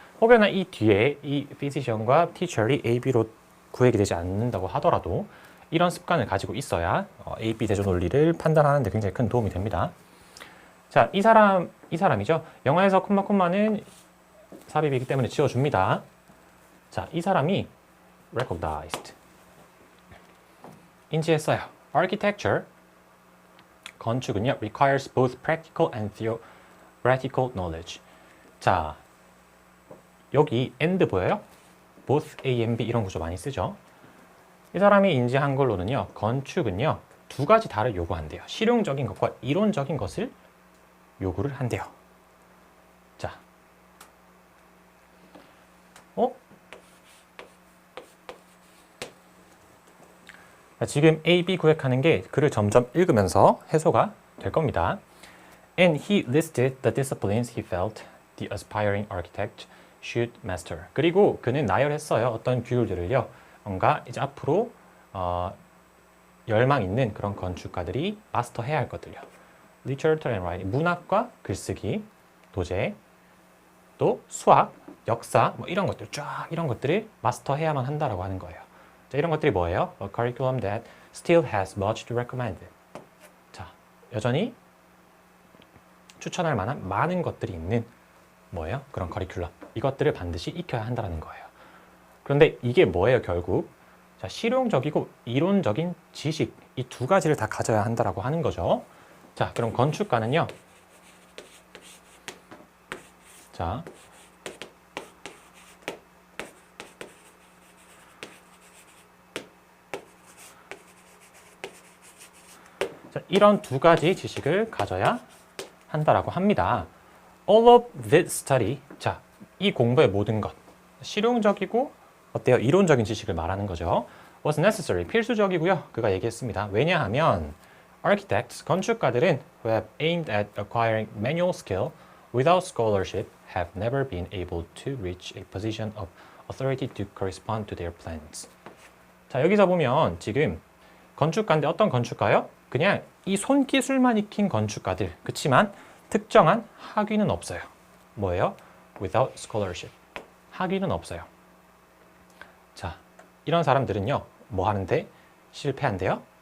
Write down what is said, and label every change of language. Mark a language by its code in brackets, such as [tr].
[ko] 혹여나 이 뒤에 이 physician과 teacher이 A, B로 구획이 되지 않는다고 하더라도 이런 습관을 가지고 있어야 A, B 대조 논리를 판단하는 데 굉장히 큰 도움이 됩니다. 자, 이 사람이죠. 영어에서 콤마는 삽입이기 때문에 지워줍니다. 자, 이 사람이 recognized. 인지했어요. [en] Architecture, 건축은요, requires both practical and theoretical knowledge. [ko] 자, 여기 and 보여요? [en] both A and B [ko] 이런 구조 많이 쓰죠. 이 사람이 인지한 걸로는요, 건축은요, 두 가지 다를 요구한대요. 실용적인 것과 이론적인 것을 요구를 한대요. 자, 지금 A, B 구획하는 게 글을 점점 읽으면서 해소가 될 겁니다. [en] And he listed the disciplines he felt the aspiring architect should master. [ko] 그리고 그는 나열했어요. 어떤 규율들을요. 뭔가 이제 앞으로 열망 있는 그런 건축가들이 마스터해야 할 것들요. [en] Literature and writing, [ko] 문학과 글쓰기, 도제, 또 수학, 역사, 뭐 이런 것들 쫙 이런 것들을 마스터해야만 한다라고 하는 거예요. 자, 이런 것들이 뭐예요? [en] A curriculum that still has much to recommend. [ko] 자, 여전히 추천할 만한 많은 것들이 있는 뭐예요? 그런 커리큘럼. 이것들을 반드시 익혀야 한다는 거예요. 그런데 이게 뭐예요, 결국? 자, 실용적이고 이론적인 지식, 이 두 가지를 다 가져야 한다라고 하는 거죠. 자, 그럼 건축가는요. 자, 이런 두 가지 지식을 가져야 한다라고 합니다. [en] All of this study, [ko] 자, 이 공부의 모든 것, 실용적이고 어때요? 이론적인 지식을 말하는 거죠. [en] Was necessary, 필수적이고요. [ko] 그가 얘기했습니다. 왜냐하면 [en] architects, [ko] 건축가들은 [en] who have aimed at acquiring manual skill without scholarship have never been able to reach a position of authority to correspond to their plans. [ko] 자, 여기서 보면 지금 건축가인데 어떤 건축가요? 그냥 이 손기술만 익힌 건축가들. 그치만 특정한 학위는 없어요. 뭐예요? [en] Without scholarship. [ko] 학위는 없어요. 자, 이런 사람들은요. 뭐 하는데? 실패한대요.